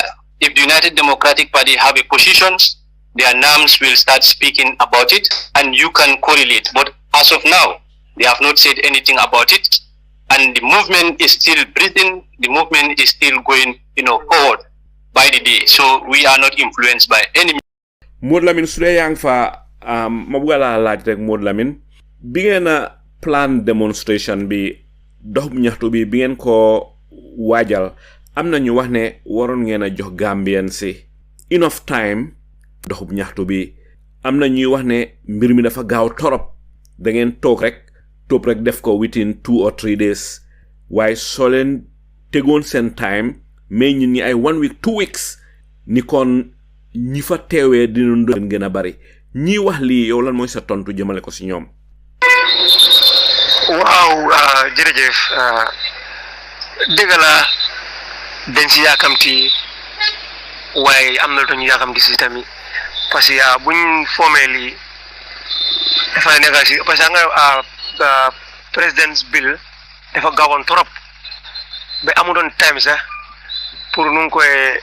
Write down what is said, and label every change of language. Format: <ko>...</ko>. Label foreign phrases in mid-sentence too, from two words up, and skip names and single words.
<en>If the United Democratic Party have a position, their names will start speaking about it, and you can correlate. But as of now, they have not said anything about it, and the movement is still breathing, the movement is still going, forward by the day. So we are not influenced by any.</en> <wo>Modou Lamine su dee yaa ngi fa ma bëgg laa laaj rek Modou Lamine bi ngeen a</wo> <en>plan demonstration</en> <wo>bi dox ñaxtu bi ngeen ko waajal am na ñu wax ne waroon ngeen a jox Gambians si</wo> <en>enough time</en> <wo>doxub ñaxtu bi am na ñuy wax ne mbir mi dafa gaaw torop da ngeen toog rek def ko</wo> <en>within 2 or 3 days</en> <wo>waaye soo leen tegoon seen time mais ñun ñi ay</wo> <en>1 week 2 weeks</en> <wo>ni kon ñi fa teewee dinañ doon gën a bari ñi wax lii yow lan mooy sa tontu jëmale ko si ñoom. waaw jërëjëf dëgg la dañ si yaakamti waaye am na lu ñu yaakamti si tamit</wo> <fr>parce que</fr> <wo>buñ foomee lii dafa nekk si</wo> <fr>parce que</fr> <wo>nga President's Bill dafa gaawoon trop ba amuloon time sax pour nu ngi koy</wo>